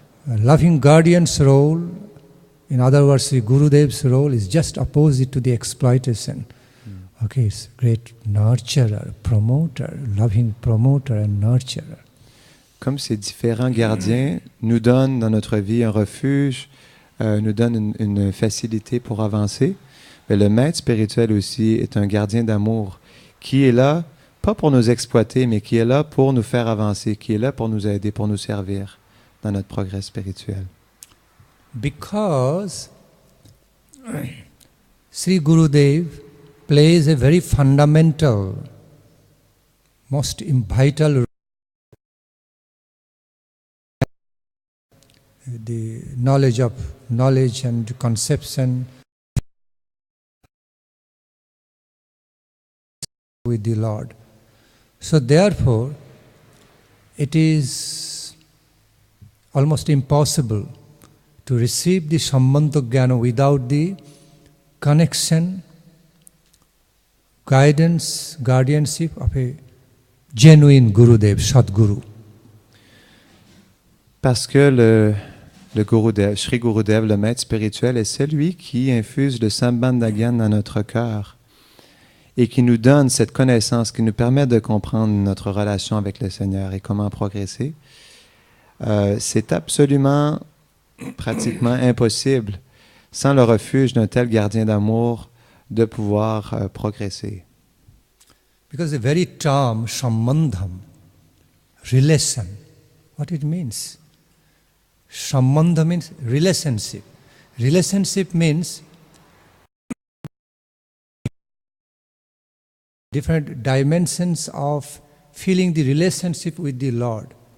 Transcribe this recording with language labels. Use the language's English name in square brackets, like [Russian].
[English] A loving guardian's role, in other words, the Gurudev's role, is just opposite to the exploitation. Okay, it's a great nurturer, promoter, loving promoter and nurturer. [French] Comme ces différents gardiens nous donnent dans notre vie un refuge, nous donnent une facilité pour avancer, mais le maître spirituel aussi est un gardien d'amour qui est là, pas pour nous exploiter, mais qui est là pour nous faire avancer, qui est là pour nous aider, pour nous servir dans notre progrès spirituel. [English] Because Sri Gurudev plays a very fundamental, most vital role. The knowledge and conception with the Lord. So therefore, it is almost impossible to receive the Sambandha Jnana without the connection, guidance, guardianship of a genuine Gurudev, Sadguru. [French] Parce que le Gurudev, Sri Gurudev, le maître spirituel, est celui qui infuse le Sambandha Jnana dans notre cœur et qui nous donne cette connaissance, qui nous permet de comprendre notre relation avec le Seigneur et comment progresser. C'est absolument, pratiquement impossible, sans le refuge d'un tel gardien d'amour, de pouvoir progresser. [English] Because the very term Sambandham, relation, what it means? Sambandha means relationship. Relationship means different dimensions of feeling the relationship with the Lord.